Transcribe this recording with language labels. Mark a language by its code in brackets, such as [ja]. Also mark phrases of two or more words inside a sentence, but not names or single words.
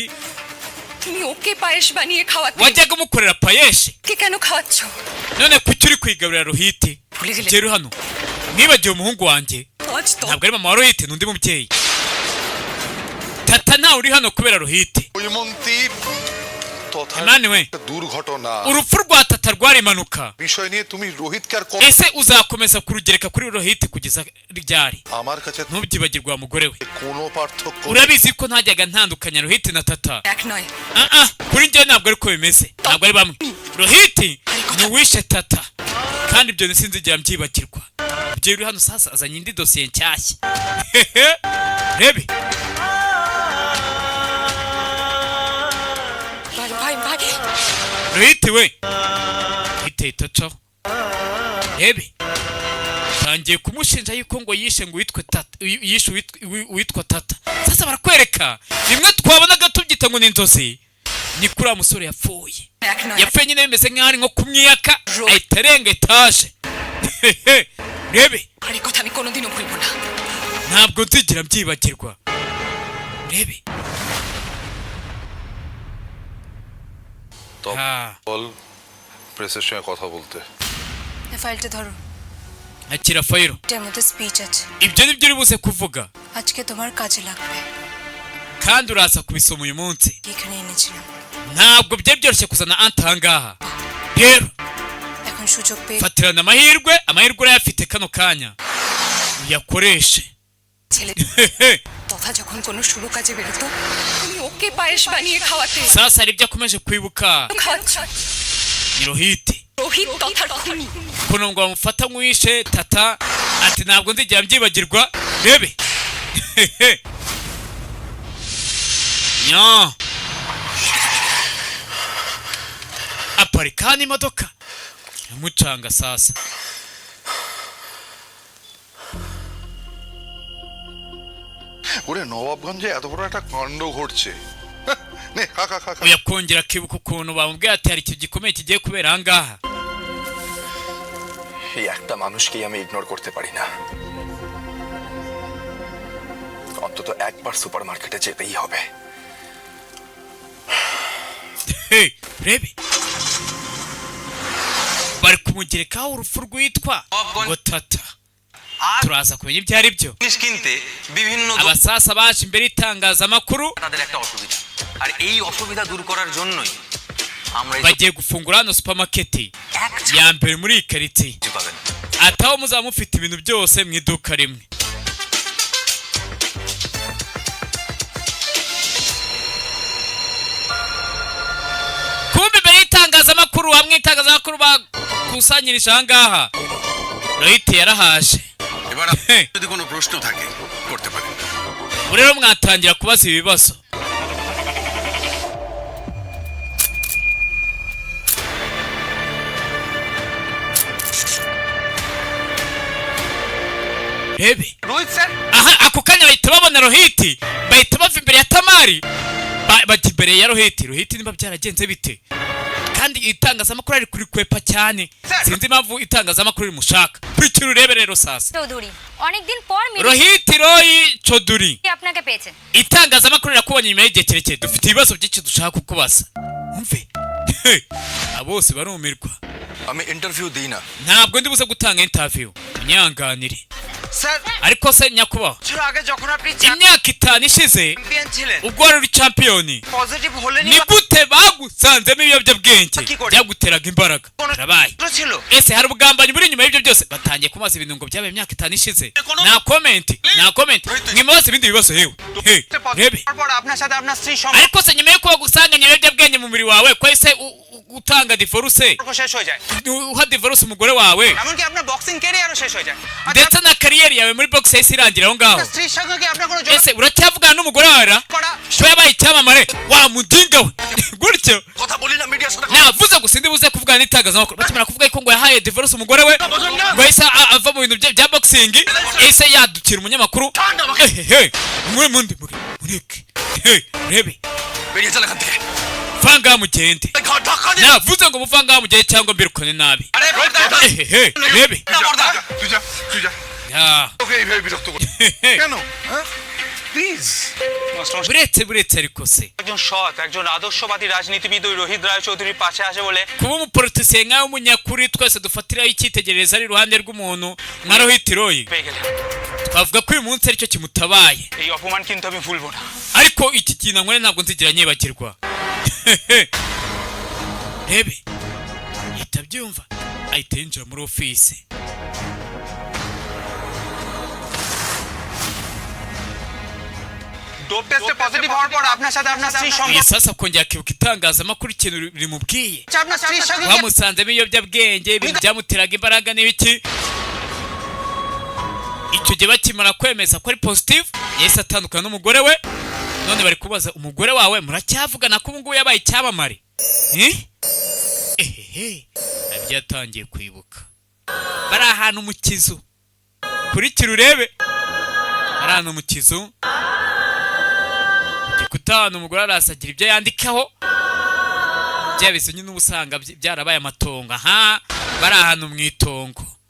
[bn] তুমি ওকে পায়েস বানিয়ে খাওয়াতে [rw] wajyaga umukorera payeshi [bn] কে কেন খাওয়াচ্ছ [rw] none kuki uri kwigaburira ruhiti [bn] ভুলে গেলে [rw] rero hano nibagiwe umuhungu wanjye [bn] আজ তো [rw] ntabwo ari mama wa ruhiti n'undi mubyeyi tata ntawe uri hano kubera ruhiti [bn] ঐমন্তী তথা [rw] Imani we [bn] একটা দুর্ঘটনা [rw] urupfu rwa tata rwari impanuka [bn] বিষয় নিয়ে তুমি রোহিতকে আর [rw] ese uzakomeza kurugereka kuri ruhiti kugeza ryari [bn] আমার কাছে [rw] ntubyibagirwe wa mugore we [bn] কোনো পার্থক্য [rw] urabizi ko ntajyaga ntandukanya ruhiti na tata [bn] এক নয় [rw] kuri njyewe ntabwo ariko bimeze ntabwo ari bamwe ruhiti ni uwishe tata kandi ibyo sinzigera mbyibagirwa ibyo uri hano sasa azanye indi dosiye nshyashya rebe [bn] ভাই ভাই ভাই [rw] ruhiti we hiteye itacaho rebe tangiye kumushinja yuko ngo yishe ngo yishe uwitwa tata sasa barakwereka rimwe twabonaga tubyita ngo ni inzozi ni kuri wa musore yapfuye [bn] এক নয় [rw] yapfuye nyine bimeze nk'aho ari nko kumwiyaka ahita arenga etaje rebe [bn] আর এই কথা আমি কোনোদিনও ভুলবো না [rw] ntabwo nzigera mbyibagirwa rebe হ্যাঁ [bn] বল প্রেসের সঙ্গে কথা বলতে এই ফাইলটা ধরো [rw] akira fayiro [bn] এটার মধ্যে স্পিচ আছে [rw] ibyo ni byo uri buze kuvuga [bn] আজকে তোমার কাজে লাগবে [rw] kandi uraza kubisoma uyu munsi [bn] এখানে এনেছিলাম [rw] ntabwo byari byoroshye kuzana anta ahangaha rero [bn] এখন সুযোগ পেয়ে [rw] fatirana amahirwe urayafite kano kanya uyakoreshe [bn] ছেলে তথা যখন কোনো শুভ কাজে বেরোতো তুমি ওকে পায়েস বানিয়ে খাওয়াতে [rw] sasa hari ibyo akomeje kwibuka [bn] খাওয়াচ্ছ [rw] ni rohiti [bn] রোহিত তথার খুনি [rw] kuno ngo bamufata nk'uwishe tata ati ntabwo nzigera mbyibagirwa rebe nya aparika n'imodoka yamucanga sasa [bn] ওরে নবাবগঞ্জে এত বড় একটা কাণ্ড ঘটছে নে খা খা খা খা। [rw] oya kongera akibuka ukuntu bamubwiye ati hari ikintu gikomeye kigiye kubera ahangaha [bn] এই একটা মানুষকেই আমি ইগনোর করতে পারি না অন্তত একবার সুপারমার্কেটে যেতেই হবে [rw] rebe bari kumugerekaho urupfu rwitwa ngo tata turaza kumenya ibyo ari byo [bn] জিনিস কিনতে বিভিন্ন [rw] abasasa baje imbere y'itangazamakuru [bn] তাদের একটা অসুবিধা আর এই অসুবিধা দূর করার জন্যই আমরা এই [rw] bagiye gufungura hano supermarket ya mbere muri iyi karitsiye [bn] কিছু পাবেন [rw] ati aho muzaba mufite ibintu byose mu iduka rimwe kumbe imbere y'itangazamakuru hamwe itangazamakuru bakusanyirije ahangaha rohiti yarahaje [bn] এবার যদি কোনো প্রশ্ন থাকে করতে পারেন [rw] ubu rero mwatangira kubaza ibibazo rebe [bn] রোহিত স্যার [rw] aha ako kanya bahita babona rohiti bahita bava imbere ya tamari bajya imbere ya rohiti niba byaragenze bite kandi itangazamakuru ari kurikwepa cyane sinzi impamvu itangazamakuru rimushaka kurikira urebe rero sasa [bn] চৌধুরী অনেকদিন পর [rw] rohiti royi choduri [bn] আপনাকে পেয়েছেন [rw] itangazamakuru rirakubonye nyuma y'igihe kirekire dufite ibibazo byinshi dushaka kukubaza umve abo bose barumirwa [bn] আমি ইন্টারভিউ দিই না। [rw] ntabwo ndi buze gutanga interview unyanganire [bn] স্যার [rw] ariko se nyakubaho [bn] বছর আগে যখন আপনি [rw] imyaka 5 ishize [bn] চ্যাম্পিয়ন ছিলেন [rw] ubwo wari uri champion [bn] পজিটিভ হলেনি [rw] ni gute bagusanzemo ibiyobyabwenge [bn] কী করে? [rw] byaguteraga imbaraga rabaye [bn] ছিল [rw] ese hari ubugambanyi buri inyuma y'ibyo byose batangiye kumaza ibintu ngo byabaye imyaka 5 ishize nta comment mwimaze ibindi bibazo yewe rebe [bn] তারপর আপনার সাথে আপনার স্ত্রী [rw] ariko se nyuma yuko bagusanganye ibiyobyabwenge mu mubiri wawe ko ese utanga divorce [bn] সম্পর্ক শেষ হয়ে যায় [rw] uha divorce umugore wawe [bn] এমনকি আপনার বক্সিং ক্যারিয়ারও শেষ হয়ে যায় [rw] ndetse na kariyeri yawe muri box yahise irangira aho ngaho [bn] স্ত্রীর সঙ্গে কি আপনার কোনো [rw] ese uracyavugana n'umugore wawe ra [bn] করা [rw] ko yabaye icyamamare wa mudinga we gutyo [bn] কথা বলি না media সাথে [rw] navuze gusa ndi buze kuvugana n'itangazamakuru bakimara kuvuga ko ngo yahaye divorce umugore we ngo yahise ava mu bintu bya boxing yahise yadukira umunyamakuru mureke rebe [bn] বেরিয়ে চলে এখান থেকে [rw] vanga mugende navuze ngo muvanga mugende cyangwa mbirukane nabi rebe [bn] তুই যা ওকে এইভাবে বিরক্ত কর কেন হ্যাঁ প্লিজ [rw] buretse ariko se [bn] একজন সৎ একজন আদর্শবাদী রাজনীতিবিদ ওই রোহিত রায় চৌধুরীর পাশে আসে বলে [rw] kuba umupolitisiye nkawe w'umunyakuri twese dufatiraho icyitegererezo ari iruhande rw'umuntu nka Rohit Roy [bn] পেয়ে গেলেন [rw] twavuga ko uyu munsi aricyo kimutabaye [bn] এই অপমান কিন্তু আমি ভুলবো না [rw] ariko iki kintu nkore ntabwo nzigira nyibagirwa rebe ahita abyumva ahita yinjira muri ofisi [bn] ডোপ টেস্টে পজিটিভ হওয়ার পর আপনার সাথে আপনার স্ত্রী সঙ্গে [rw] sasa kongera akibuka itangazamakuru ikintu rimubwiye [bn] আপনার স্ত্রীর সঙ্গে [rw] bamusanzemo ibiyobyabwenge ibintu byamuteraga imbaraga n'ibiki icyo gihe bakimara kwemeza ko ari positive yahise atandukana n'umugore we none bari kubaza umugore wawe muracyavugana ko ubu ngubu yabaye icyamamare nabyo yatangiye kwibuka bari ahantu mu kizu kurikira urebe bari ahantu mu kizu igikuta ahantu umugore arasagira ibyo yandikaho byabize nyine uba usanga byarabaye amatongo aha bari ahantu mu itongo